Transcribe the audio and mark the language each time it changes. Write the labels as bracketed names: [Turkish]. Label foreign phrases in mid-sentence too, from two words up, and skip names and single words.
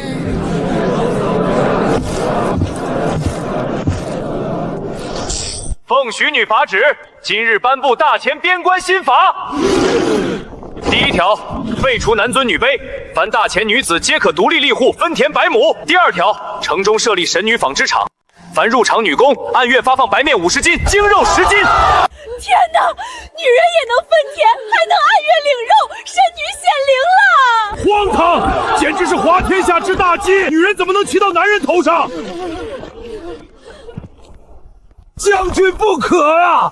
[Chinese] 奉许女法旨，今日颁布大前边關新法。第1條，廢除男尊女卑，凡大前女子皆可獨立立戶，分田100畝。第2條，城中設立神女紡織廠，凡入廠女工按月發放白面50斤，精肉10斤。天哪，女人也能分田，還能按月領肉，神女顯靈了！荒唐，簡直是滑天下之大稽！女人怎麼能騎到男人頭上？將軍不可啊！